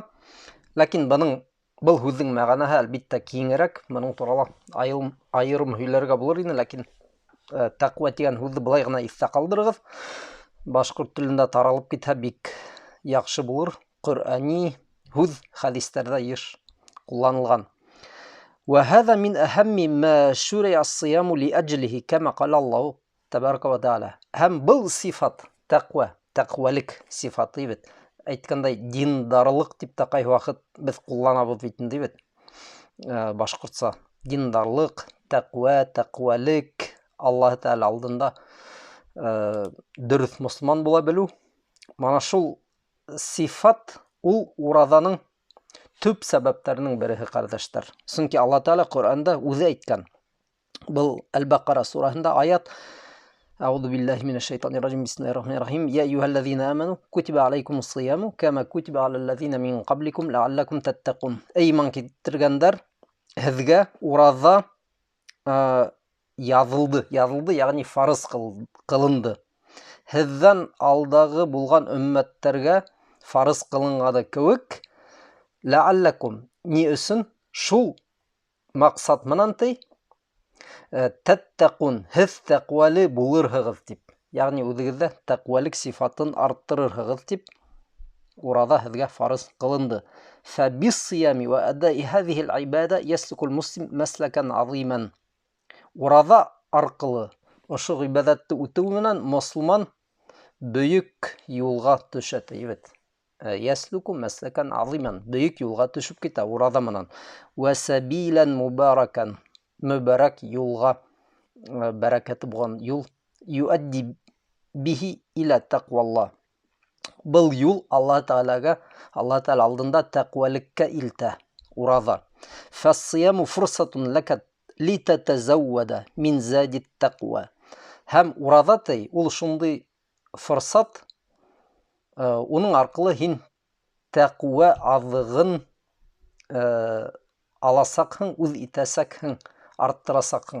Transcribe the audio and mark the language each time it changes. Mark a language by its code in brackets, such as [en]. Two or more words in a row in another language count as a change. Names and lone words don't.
[ba] Ләкин буның был сүзнең мәгънәһе әлбәттә киңрәк, моның турында айрым һөйләргә булыр иде, ләкин тақва дигән сүзне булай гына исә калдырыгыз. Башкорт телендә таралып китһә бик яхшы булыр. Коръани сүз хадисләрдә еш кулланылган. [ar] وهذا من أهم ما شرع الصيام لأجله كما قال الله تبارك وتعالى. [ba] Һәм был сифат тақва, тақвалык сифаты бит. Әйткәндәй, диндарлык дип тә кай вакыт без кулланабыз бит инде бит. Башкортса диндарлык, тақва, тақвалык Аллаһ Тәгалә алдында дөрес мөселман була белү. Мана шул сифат ул уразаның төп сәбәпләренең бере, кардәшләр. Чөнки Аллаһ Тәгалә Коръәндә үзе әйткән. Был Әл-Бақара сураһында аят [ar] أعوذ بالله من الشيطان الرجيم بسم الله الرحمن الرحيم يا أيها الذين آمنوا كتب عليكم الصيام كما كتب على الذين من قبلكم لعلكم تتقون. [ba] Ey iman keltirgәннәр, һезгә ураза язылды, ягъни фарыз кылынды. Һездән алдагы булган өммәттәргә фарыз кылынганы кебек, лааллакум ни өчен шул максат менән таттакун һез тәкъвалы булырһыгыз дип. Ягъни үзегездә тәкъвалык сифатын арттырырһыгыз дип ураза һезгә фарыз кылынды. [ar] فبالصيام وأداء هذه العبادة يسلك المسلم مسلكا عظيما. [ba] Ураза аркылы ошо гыйбадатты үтәү менән мөселман бөек юлга төшә. [ar] يسلك مسلكا عظيما, [ba] бөек юлга төшеп китә ураза менән. [ar] وسبيلا مباركا, [ba] мубарак юлга, бәрәкәте булган юл. [ar] يؤدي به إلى تقوى الله. [ba] Был юл Аллаһ Таалага, Аллаһ Таала алдында тәкъвалыкка илтә. Ураза. [ar] فالصيام فرصة لك لتتزود من زاد التقوى. [ba] Һәм ураза ул шундый форсат, уның аркылы һин тәкъва азыгын аласакһың, үз итәсәкһең, арттырасакһың.